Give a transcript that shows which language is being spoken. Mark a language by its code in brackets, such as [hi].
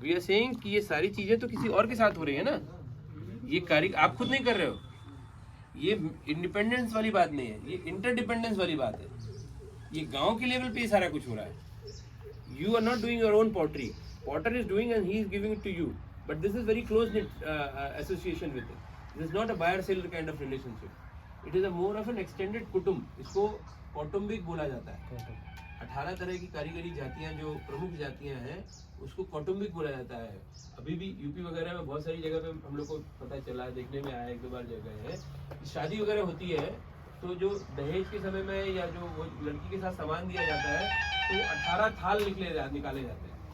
[en] We are saying [hi] कि ये सारी चीजें तो किसी और के साथ हो रही है ना, ये कार्य आप खुद नहीं कर रहे हो। ये इंडिपेंडेंस वाली बात नहीं है, ये इंटरडिपेंडेंस वाली बात है। ये गांव के लेवल पे ये सारा कुछ हो रहा है। [en] You are not doing your own pottery. Potter is doing and he is giving it to you. But this is very close knit association with it. This is not a buyer-seller kind of relationship. It is a more of an extended kutumb. [hi] इसको कौटुंबिक बोला जाता है। 18 तरह की कारीगरी जातियां जो प्रमुख जातियां हैं उसको कौटुंबिक बोला जाता है। अभी भी यूपी वगैरह में बहुत सारी जगह पे हम लोग को पता चला, देखने में आया, 1-2 बार जगह है, शादी वगैरह होती है तो जो दहेज के समय में या जो वो लड़की के साथ सामान दिया जाता है तो 18 थाल निकाले जाते हैं।